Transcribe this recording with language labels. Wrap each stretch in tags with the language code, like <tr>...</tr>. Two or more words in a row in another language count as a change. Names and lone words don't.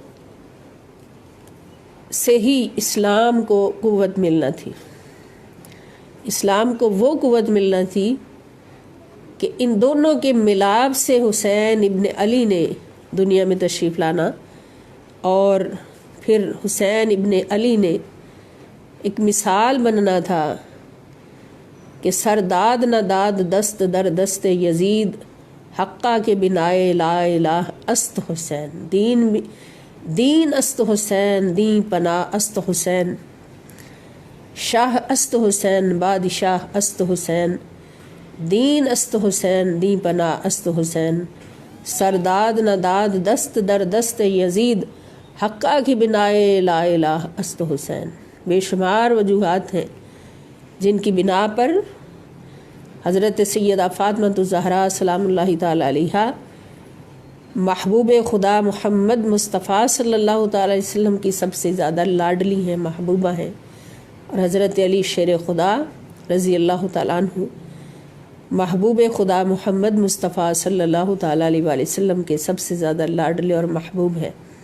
<ur>سے ہی اسلام کو قوت ملنا تھی، اسلام کو وہ قوت ملنا تھی کہ ان دونوں کے ملاپ سے حسین ابن علی نے دنیا میں تشریف لانا، اور پھر حسین ابن علی نے ایک مثال بننا تھا</ur> <fa>کہ سرداد نہ داد دست در دست یزید، حقہ کے بنائے</fa> <ar>لا الہ</ar> <fa>است حسین، دین است حسین، دین پناہ است حسین، شاہ است حسین، بادشاہ است حسین، دین است حسین، دین پناہ است حسین، سرداد نہ داد دست در دست یزید، حقہ کی بنائے</fa> <ar>لا الہ</ar> <fa>است حسین۔</fa> <ur>بے شمار وجوہات ہیں جن کی بنا پر حضرت سیدہ فاطمہ الزہرا</ur> <ar>سلام اللہ تعالی علیہا</ar> <ur>محبوب خدا محمد مصطفیٰ</ur> <ar>صلی اللہ تعالی علیہ وسلم</ar> <ur>کی سب سے زیادہ لاڈلی ہیں، محبوبہ ہیں، اور حضرت علی شیر خدا</ur> <ar>رضی اللہ تعالیٰ عنہ</ar> <ur>محبوب خدا محمد مصطفیٰ</ur> <ar>صلی اللہ تعالیٰ علیہ وآلہ وسلم</ar> <ur>کے سب سے زیادہ لاڈلے اور محبوب ہیں،</ur>